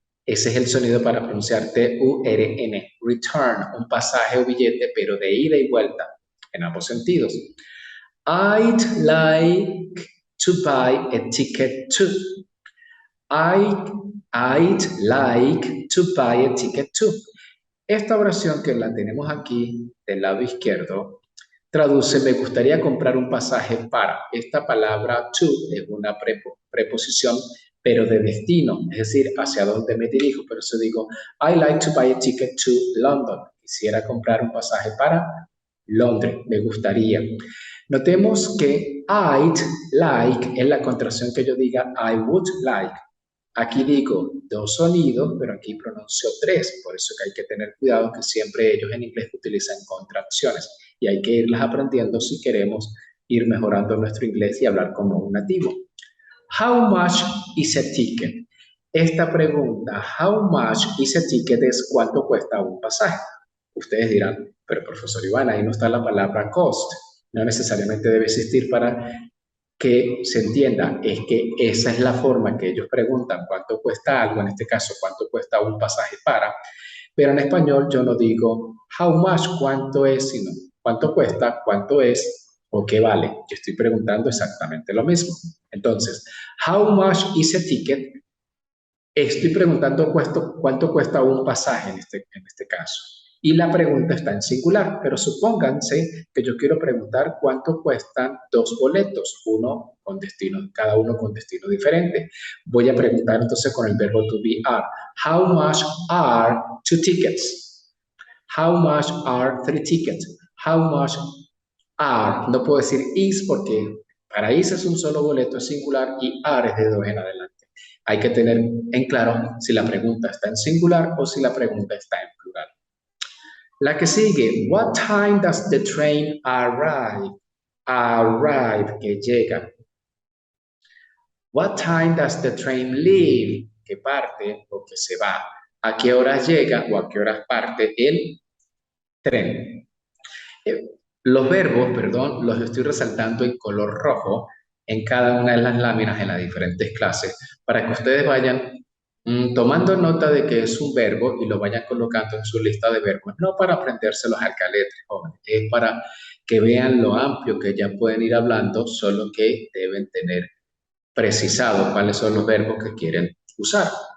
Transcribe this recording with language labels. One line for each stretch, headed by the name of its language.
Spanish: Ese es el sonido para pronunciar T-U-R-N. Return, un pasaje o billete, pero de ida y vuelta, en ambos sentidos.
English: I'd like to buy a ticket too. I'd like to buy a ticket too.
Spanish: Esta oración que la tenemos aquí del lado izquierdo traduce me gustaría comprar un pasaje para. Esta palabra to es una preposición pero de destino, es decir, hacia dónde me dirijo. Por eso digo,
English: I like to buy a ticket to London.
Spanish: Quisiera comprar un pasaje para Londres, me gustaría. Notemos que
English: I'd like
Spanish: es la contracción que yo diga
English: I would like.
Spanish: Aquí digo dos sonidos, pero aquí pronuncio tres, por eso que hay que tener cuidado que siempre ellos en inglés utilizan contracciones y hay que irlas aprendiendo si queremos ir mejorando nuestro inglés y hablar como un nativo.
English: How much is a ticket?
Spanish: Esta pregunta,
English: how much is a ticket,
Spanish: es cuánto cuesta un pasaje. Ustedes dirán, pero profesor Iván, ahí no está la palabra cost. No necesariamente debe existir para que se entienda, es que esa es la forma que ellos preguntan cuánto cuesta algo, en este caso cuánto cuesta un pasaje para, pero en español yo no digo
English: how much,
Spanish: cuánto es, sino cuánto cuesta, cuánto es o qué vale. Yo estoy preguntando exactamente lo mismo.
English: Entonces, how much is a ticket?
Spanish: Estoy preguntando cuánto cuesta un pasaje en este caso. Y la pregunta está en singular, pero supónganse que yo quiero preguntar cuánto cuestan dos boletos, cada uno con destino diferente. Voy a preguntar entonces con el verbo to be are.
English: How much are two tickets? How much are three tickets? How much are?
Spanish: No puedo decir is porque para is es un solo boleto, es singular, y are es de dos en adelante. Hay que tener en claro si la pregunta está en singular o si la pregunta está en plural. La que sigue,
English: what time does the train arrive? Arrive,
Spanish: que llega.
English: What time does the train leave?
Spanish: Que parte o que se va. ¿A qué horas llega o a qué horas parte el tren? Los verbos, perdón, los estoy resaltando en color rojo en cada una de las láminas en las diferentes clases para que ustedes vayan tomando nota de que es un verbo y lo vayan colocando en su lista de verbos, no para aprendérselos al caletre, jóvenes, es para que vean lo amplio que ya pueden ir hablando, solo que deben tener precisado cuáles son los verbos que quieren usar.